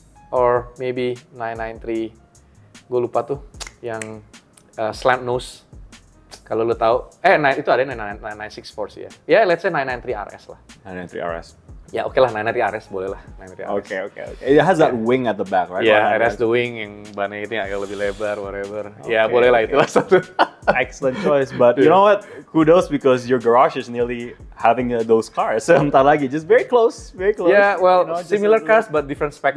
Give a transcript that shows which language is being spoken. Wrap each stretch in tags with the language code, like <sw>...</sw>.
<en>Or maybe</en> <id>993. Gue lupa tuh yang slant nose. Kalau lu tahu, itu ada 964 sih ya. Ya,</id> <en>let's say</en> <id>993 RS lah.</id> <en>993 RS.</en> <id>Ya, oke lah, 993 RS boleh lah, 993 RS.</id> <en>Okay. It has that wing at the back, right?</en> <id>Ya,</id> <en>Or</en> <id>RS</id> <en>the wing</en> <id>yang bannya itu yang agak lebih lebar,</id> <en>whatever.</en> <id>Ya, boleh lah, itulah satu.</id> <en>Excellent choice, but you know what? Kudos because your garage is nearly having those cars. So</en> <id>bentar lagi,</id> <en>just very close. Yeah, well, You know, just similar a- cars but different spec.</en>